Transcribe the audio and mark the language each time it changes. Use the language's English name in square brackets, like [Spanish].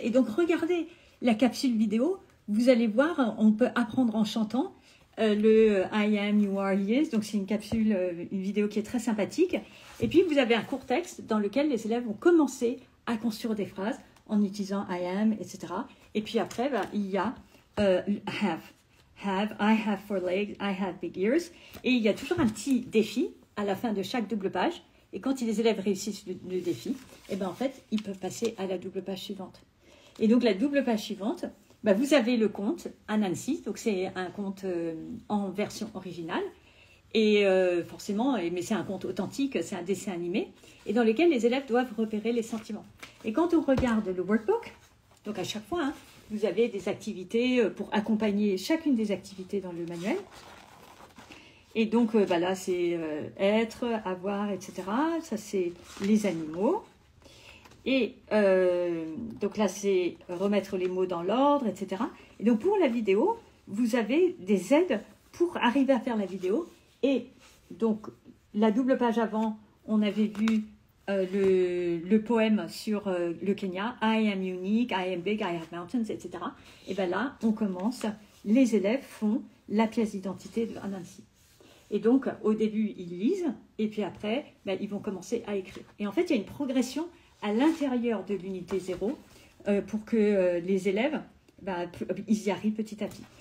[French] Et donc, regardez la capsule vidéo. Vous allez voir, on peut apprendre en chantant le [English] I am, you are, he is. [French] Donc, c'est une capsule, une vidéo qui est très sympathique. Et puis, vous avez un court texte dans lequel les élèves vont commencer à construire des phrases en utilisant [English] I am, [French] etc. Et puis après, il y a have. [English] Have, I have four legs, I have big ears. [French] Et il y a toujours un petit défi à la fin de chaque double page. Et quand les élèves réussissent le défi, en fait, ils peuvent passer à la double page suivante. Et donc, la double page suivante, vous avez le conte Anansi. Donc, c'est un conte en version originale. Et forcément, mais c'est un conte authentique, c'est un dessin animé, et dans lequel les élèves doivent repérer les sentiments. Et quand on regarde le workbook, donc à chaque fois, vous avez des activités pour accompagner chacune des activités dans le manuel. Et donc là, c'est être, avoir, etc. Ça, c'est les animaux. Et donc là, c'est remettre les mots dans l'ordre, etc. Et donc pour la vidéo, vous avez des aides pour arriver à faire la vidéo. Et donc, la double page avant, on avait vu le poème sur le Kenya. [English] I am unique, I am big, I have mountains, etc. [French] Et bien là, on commence, les élèves font la pièce d'identité de Anansi. Et donc, au début, ils lisent, et puis après, ils vont commencer à écrire. Et en fait, il y a une progression à l'intérieur de l'unité 0 pour que les élèves, ils y arrivent petit à petit.